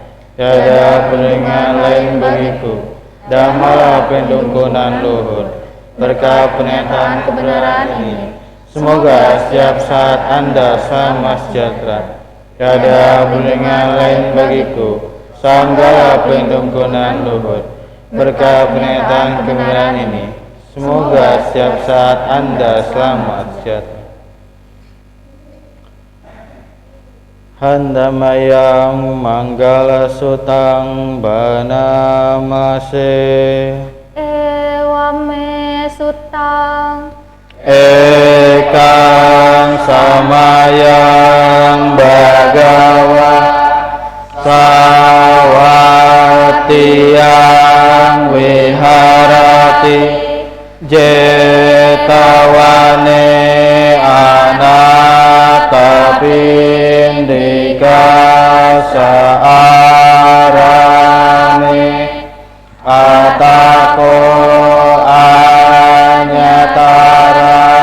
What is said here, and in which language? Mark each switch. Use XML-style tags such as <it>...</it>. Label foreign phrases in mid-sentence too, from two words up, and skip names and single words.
<id>Tiada peringatan lain bagiku. Dhamma pelindungku nan luhur, berkat pernyataan kebenaran ini, semoga setiap saat Anda selamat sejahtera. Tiada peringatan lain bagiku. Sangga pelindungku nan luhur, berkat pernyataan kebenaran ini, semoga setiap saat Anda selamat sejahtera.</id> <pi>Handamayang manggala sutang banamase. Ewame sutang Ekang samayang bagawa sawatiyang viharati jetawane anatapindika saarane atako anyatara</pi>